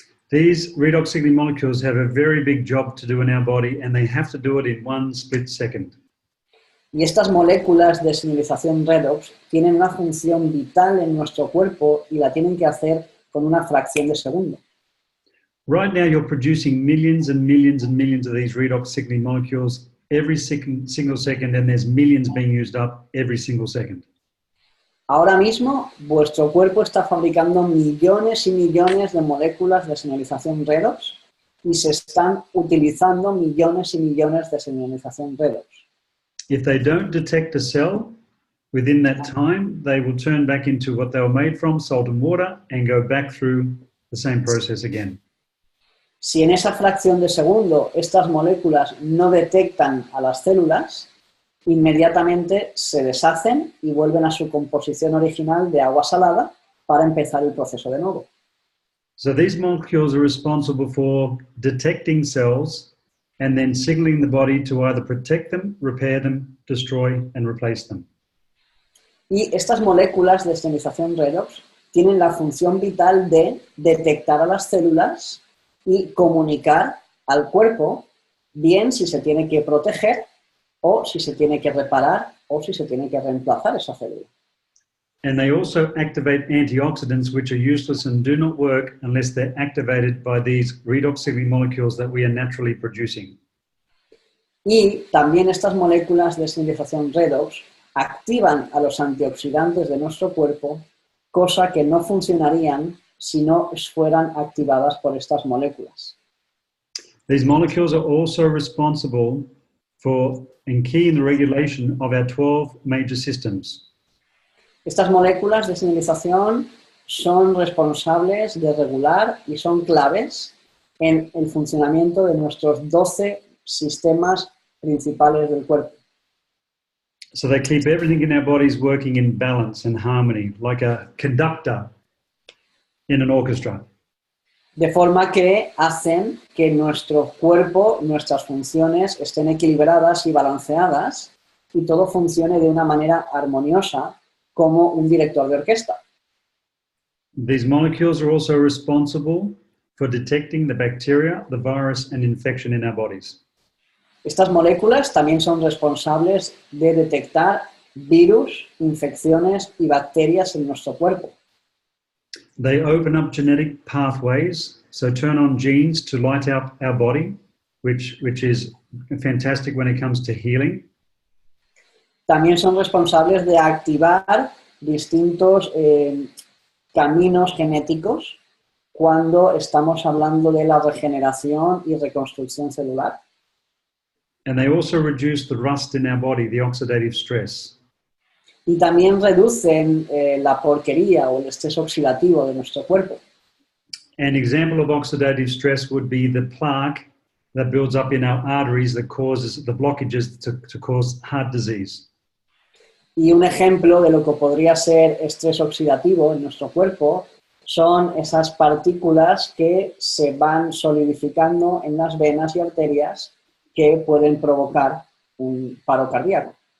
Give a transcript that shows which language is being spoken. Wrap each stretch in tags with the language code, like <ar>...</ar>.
<en>These redox signaling molecules have a very big job to do in our body, and they have to do it in one split second.</en> <es>Y estas moléculas de señalización redox tienen una función vital en nuestro cuerpo y la tienen que hacer con una fracción de segundo.</es> <en>Right now, you're producing millions and millions and millions of these redox signaling molecules every single second, and there's millions being used up every single second.</en> <es>Ahora mismo, vuestro cuerpo está fabricando millones y millones de moléculas de señalización redox y se están utilizando millones y millones de señalización redox.</es> <en>If they don't detect a cell within that time, they will turn back into what they were made from, salt and water, and go back through the same process again.</en> <es>Si en esa fracción de segundo estas moléculas no detectan a las células, inmediatamente se deshacen y vuelven a su composición original de agua salada para empezar el proceso de nuevo.</es> <en>So these molecules are responsible for detecting cells and then signaling the body to either protect them, repair them, destroy, and replace them.</en> <es>Y estas moléculas de señalización redox tienen la función vital de detectar a las células y comunicar al cuerpo bien si se tiene que proteger o si se tiene que reparar o si se tiene que reemplazar esa célula.</es> <en>And they also activate antioxidants, which are useless and do not work unless they're activated by these redox signaling molecules that we are naturally producing.</en> <es>Y también estas moléculas de señalización redox activan a los antioxidantes de nuestro cuerpo, cosa que no funcionarían si no fueran activadas por estas moléculas.</es> <en>These molecules are also responsible for and key in the regulation of our 12 major systems.</en> <es>Estas moléculas de señalización son responsables de regular y son claves en el funcionamiento de nuestros 12 sistemas principales del cuerpo.</es> <en>So they keep everything in our bodies working in balance and harmony, like a conductor in an orchestra.</en> <es>De forma que hacen que nuestro cuerpo, nuestras funciones estén equilibradas y balanceadas y todo funcione de una manera armoniosa como un director de orquesta.</es> <en>These molecules are also responsible for detecting the bacteria, the virus, and infection in our bodies.</en> <es>Estas moléculas también son responsables de detectar virus, infecciones y bacterias en nuestro cuerpo.</es> <en>They open up genetic pathways, so turn on genes to light up our body, which is fantastic when it comes to healing.</en> <es>También son responsables de activar distintos caminos genéticos cuando estamos hablando de la regeneración y reconstrucción celular.</es> <en>And they also reduce the rust in our body, the oxidative stress.</en> <es>Y también reducen la porquería o el estrés oxidativo de nuestro cuerpo.</es> <en>An example of oxidative stress would be the plaque that builds up in our arteries that causes the blockages to cause heart disease.</en> <es>Y un ejemplo de lo que podría ser estrés oxidativo en nuestro cuerpo son esas partículas que se van solidificando en las venas y arterias que pueden provocar un paro cardíaco.</es>